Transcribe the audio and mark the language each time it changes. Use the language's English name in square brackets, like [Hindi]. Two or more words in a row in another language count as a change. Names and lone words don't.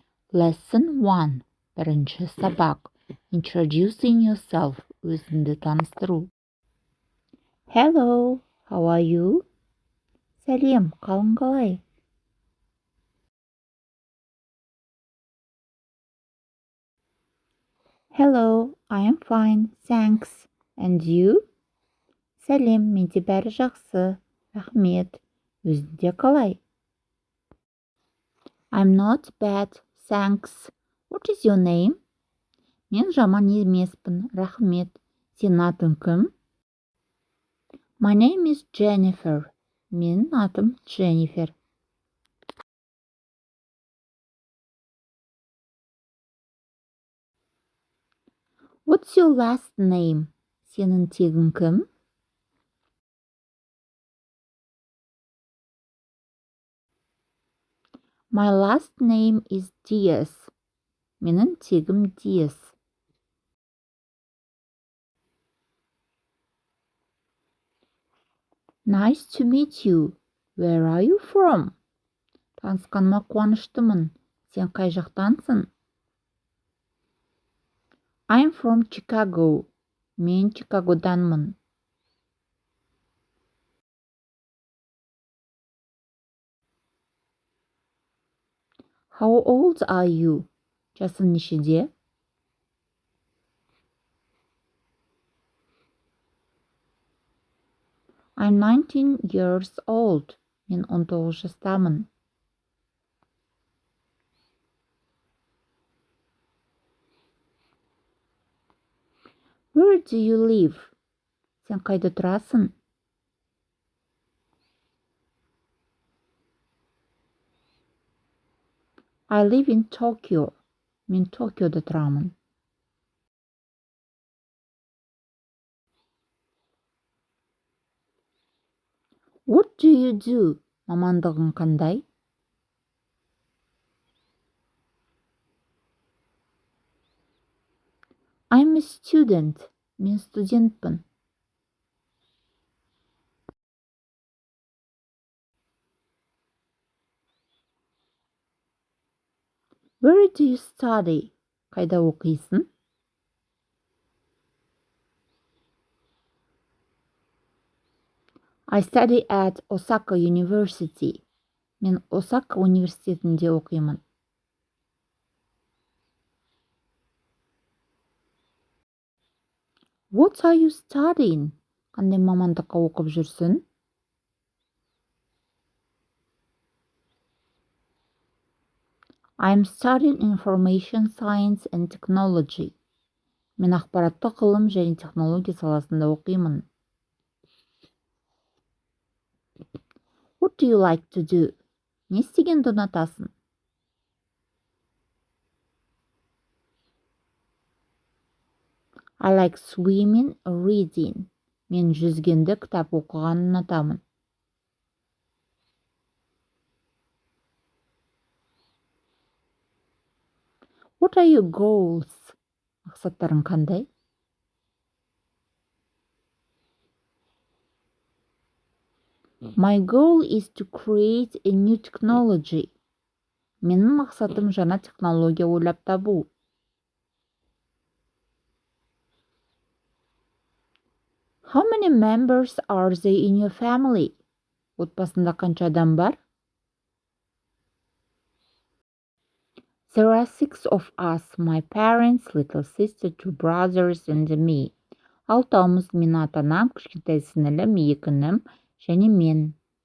[English] Lesson 1. [Kazakh] Бірінші сабақ. [English] Introducing yourself. [Kazakh] Өзіңді таныстыру. [English] Hello, how are you? [Kazakh] Сәлем, қалың қалай? [English] Hello, I am fine, thanks. And you? [Kazakh] Сәлем, менде бәрі жақсы. Рахмет. Өзіңде қалай? [English] I'm not bad, thanks. What is your name? [Kazakh] Мен жаман емеспін, рахмет. Сен атың кім? [English] My name is Jennifer. [Kazakh] Менің атым Дженнифер. [English] What's your last name? [Kazakh] Сенің тегін кім? [English] My last name is Diaz. [Kazakh] Менің тегім Diaz. [English] Nice to meet you. Where are you from? [Kazakh] Танысқаныма қуаныштымын. Сен қай жақтансың? [English] I'm from Chicago. [Kazakh] Мен Чикагоданмын. [English] How old are you? [Kazakh] Жасың нешеде? [English] I'm 19 years old. [Kazakh] Мен 19 жастамын. [English] Where do you live? [Kazakh] Сен қайда тұрасың? [English] I live in Tokyo. [Kazakh] Мен Токиода тұрамын. [English] What do you do? [Kazakh] Мамандығың қандай? [English] I'm a student. [Kazakh] Мен студентпін. [English] Where do you study? [Kazakh] Қайда оқисың? [English] I study at Osaka University. [Kazakh] Мен Осака университетінде оқимын. [English] What are you studying? [Kazakh] Қандай мамандыққа оқып жүрсің? [English] I'm studying information science and technology. [Kazakh] Мен ақпараттық ғылым және технология саласында оқимын. [English] What do you like to do? [Kazakh] Не істегенді ұнатасың? [English] I like swimming, reading. [Kazakh] Мен жүзгенді, кітап оқығанды ұнатамын. [English] What are your goals? [Kazakh] Мақсаттарың қандай? [English] My goal is to create a new technology. [Kazakh] Менің мақсатым жаңа технология ойлап табу. [English] How many members are there in your family? [Kazakh] Отбасында қанша адам бар? [English] There are 6 of us, my parents, little sister, 2 brothers and me. [Kazakh] Алтауымыз, мен ата-анам, кішкентай сіңілім, 2 інім және мен.